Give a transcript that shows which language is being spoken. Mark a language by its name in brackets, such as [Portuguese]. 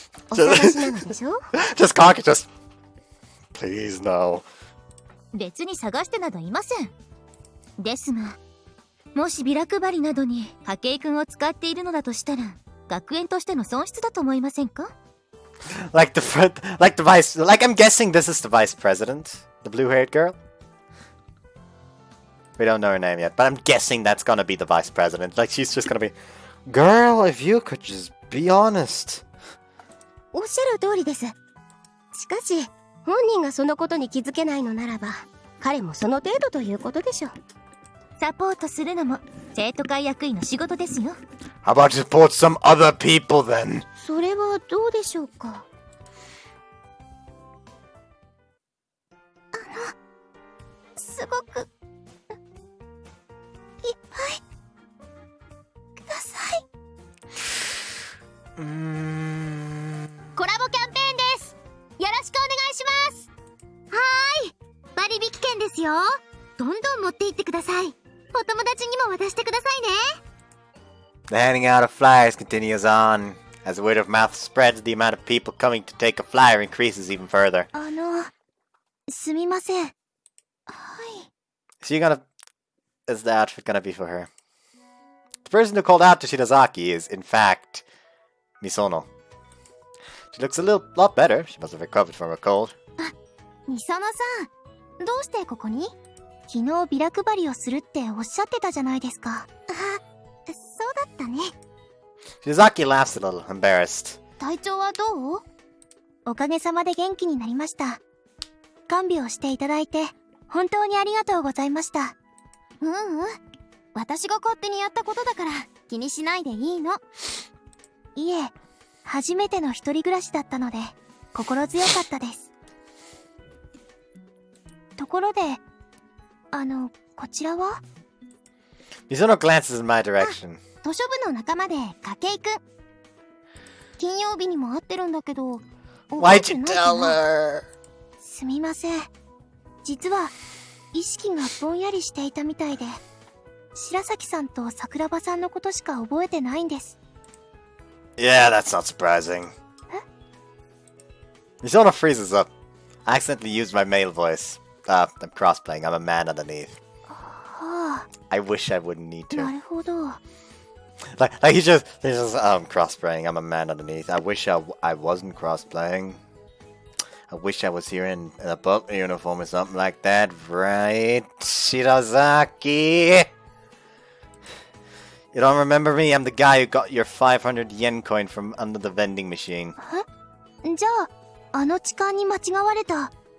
[Japanese] お探しなのでしょ？ [English] Just cock it, just... Please, no. [Japanese] 別に探してなどいません。ですが、もしビラ配りなどに筧くんを使っているのだとしたら、学園としての損失だと思いませんか？ [English] Like the vice... Like, I'm guessing this is the vice president? The blue-haired girl? We don't know her name yet, but I'm guessing that's gonna be the vice president. Like, she's just gonna be... Girl, if you could just be honest. [Japanese] おっしゃる通りです。しかし、本人がそのことに気づけないのならば、彼もその程度ということでしょう。サポートするのも生徒会役員の仕事ですよ。 [English] How about you support some other people then? [Japanese] それはどうでしょうか。すごくいっぱいください。コラボキャンペーンです。よろしくお願いします。はーい、割引券ですよ。どんどん持って行ってください。お友達にも渡してくださいね。 [English] The handing out of flyers continues on. As word of mouth spreads, the amount of people coming to take a flyer increases even further. [Japanese] すみません。はい。 [English] Is the outfit gonna be for her? The person who called out to Shidazaki is, in fact, Misono. She looks a lot better. She must have recovered from her cold. [Japanese] ミソノさん、どうしてここに？昨日ビラ配りをするっておっしゃってたじゃないですか。そうだったね。 [English] Shidazaki laughs a little, embarrassed. [Japanese] 体調はどう？おかげさまで元気になりました。看病していただいて本当にありがとうございました。私が勝手にやったことだから気にしないでいいの。いえ、初めての一人暮らしだったので心強かったです。ところで、こちらは？ [English] Misono glances in my direction. [Japanese] 図書部の仲間で筧くん。金曜日にも会ってるんだけど。 [English] Why'd you tell her? [Japanese] すみません。実は意識がぼんやりしていたみたいで。白崎さんと桜庭さんのことしか覚えてないんです。 [English] Yeah, that's not surprising. Misono freezes up. I accidentally used my male voice. I'm crossplaying. I'm a man underneath. [Japanese] はあ、 [English] I wish I wouldn't need [Japanese] な [English] to. [Japanese] るほど。 [English] Like he's just crossplaying. I'm a man underneath. I wish I wasn't crossplaying. I wish I was here in a butler uniform or something like that, right? Shirazaki! You don't remember me? I'm the guy who got your 500 yen coin from under the vending machine. [Japanese] え、じゃあ、あの痴漢に間違われた。